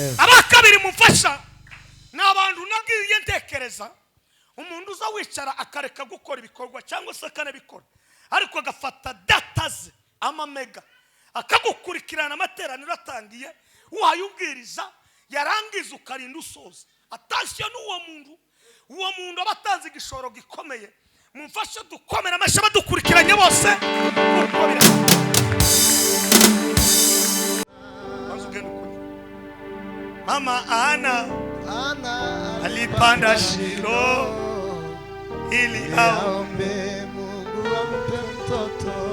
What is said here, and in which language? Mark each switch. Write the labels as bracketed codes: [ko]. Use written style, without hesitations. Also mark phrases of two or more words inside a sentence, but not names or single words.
[rw] Abakabiri mufasha n'abantu nagiye ntekereza umuntu uza wicara akareka gukora ibikorwa cyangwa se akanabikora ariko agafata data ze amamega akagukurikirana amateraniro atangiye wayubwiriza yarangiza ukarinda usoza. Atashye n'uwo muntu abatanze igishoro gikomeye. Mumfashe dukomera amashi badukurikiranye bose. [sw] Mama Ana alipanda Shilo ili aombe Mungu ampe mtoto.